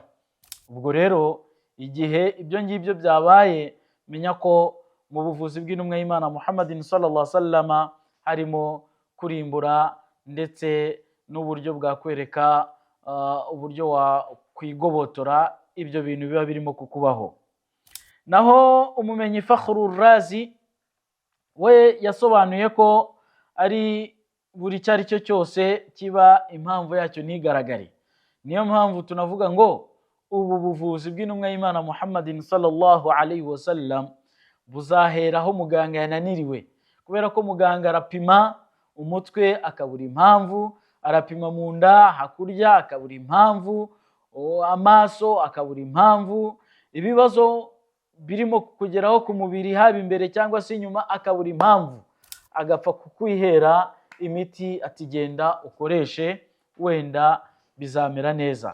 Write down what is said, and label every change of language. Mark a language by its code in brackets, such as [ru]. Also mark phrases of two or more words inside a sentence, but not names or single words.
[rw] Ubwo rero igihe ibyo ngibyo byabaye, menya ko mu buvuzi bw'intumwa y'Imana Muhammadin [ar] صلى الله عليه وسلم [rw] harimo kurimbura ndetse n'uburyo bwakwereka uburyo kwigobotora ibyo bintu biba birimo kukubaho. Naho umumenyi Fakhrur Razi we yasobanuye ko ari buri cyari cyo cyose kiba impamvu yacyo ntigaragare. Niyo mpamvu tunavuga ngo ubu buvuzi bw'intumwa y'Imana Muhammadin [ar] صلى الله عليه وسلم [rw] buzaheraho muganga yananiriwe, kubera ko muganga arapima umutwe akabura impamvu, arapima mu nda hakurya akabura impamvu, amaso akabura impamvu, ibibazo birimo kugeraho ku mubiri haba imbere cyangwa se inyuma akabura impamvu, agapfa kukwihera imiti ati genda ukoreshe wenda bizamera neza.